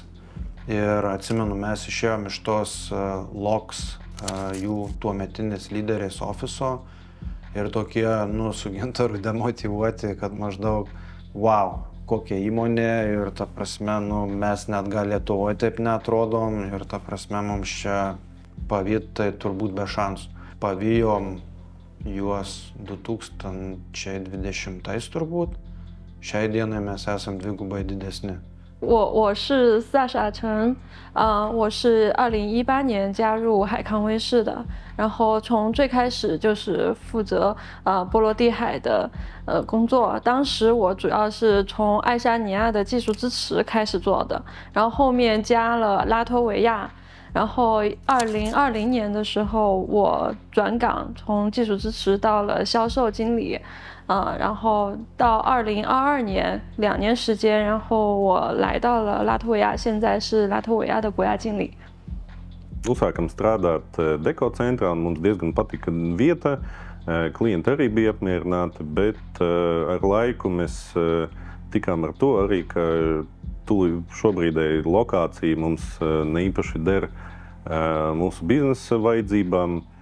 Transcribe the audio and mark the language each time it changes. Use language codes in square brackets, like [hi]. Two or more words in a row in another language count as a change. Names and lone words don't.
[lt] Ir atsimenu, mes išėjom iš tos LOX jų tuometinės lyderės ofiso ir tokie, su Gintaru demotyvuoti, kad maždaug, wow, kokia įmonė ir ta prasme, mes net gal Lietuvoje taip neatrodom ir ta prasme mums čia pavyt tai turbūt be šansų. Pavijom juos 2020 turbūt, šiai dienai mes esam dvigubai didesni. [zh] 我是萨傻陈，我是2018年加入海康威视的，然后从最开始就是负责波罗的海的工作，当时我主要是从爱沙尼亚的技术支持开始做的，然后后面加了拉脱维亚，然后2020年的时候我转岗，从技术支持到了销售经理。然后到2022年2年时间，然后我来到了拉脱维亚，现在是拉脱维亚的国家经理。 [lv] Uzsākam strādāt deko centrā, un mums diezgan patika vieta. Klienti arī bija apmierināti, bet ar laiku mēs tikām ar to arī, ka šobrīdēji lokācija mums neīpaši der mūsu biznesa vajadzībām.